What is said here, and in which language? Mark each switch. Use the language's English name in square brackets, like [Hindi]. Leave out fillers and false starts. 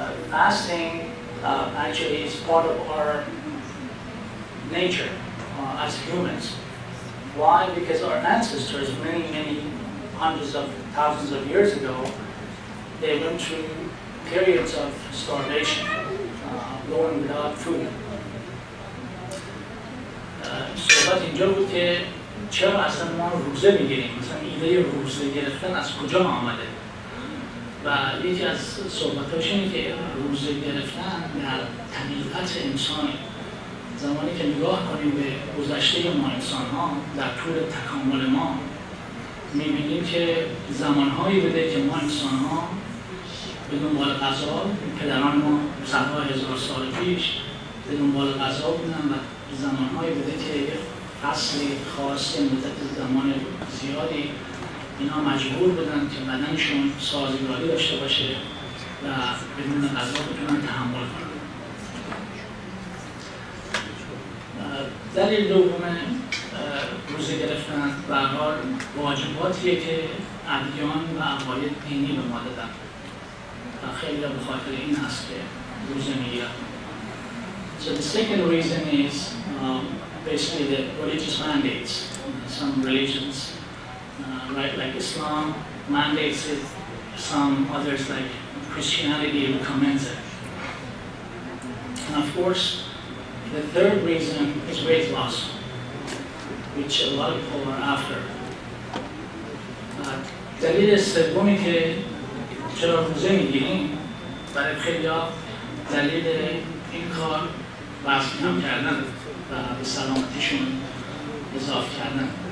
[English] Fasting actually is part of our nature as humans. Why? Because our ancestors, many hundreds of thousands of years ago, they went through periods of starvation, going without food. [Persian] صحبت اینجا بود که چرا اصلا ما روزه میگیریم؟ مثلا ایده روزه گرفتن از کجا آمده؟ و یکی از صحبتاش اینه که روزه گرفتن در طبیعت انسان، زمانی که نگاه کنیم به گذشته ما انسان‌ها در طول تکامل ما، می‌بینیم که زمان‌هایی بوده که ما انسان‌ها به دنبال غذا، پدران ما صدها هزار سال پیش به دنبال غذا بودن و زمان‌هایی بوده که یک فصلی خاص مدت زمان زیادی اینا مجبور بودن که بدنشون سازگاری داشته باشه و بدون غذا بتونن تحمل کنن. دلیل دوم روزه گرفتن به هر حال واجباتیه که ادیان و عقاید دینی به ما دادن و خیلی به خاطر این هست که روزه میگیرن. [English] So the second reason is basically the religious mandates. Some religions, right, like Islam, mandates it. Some others, like Christianity, recommends it. And of course, the third reason is weight loss, which a lot of people are after. [Persian] دلیل سومی که چرا روزه میگیریم برای خیلی‌ها دلیل این کار وزن کم کردن و به سلامتیشون اضافه کردن.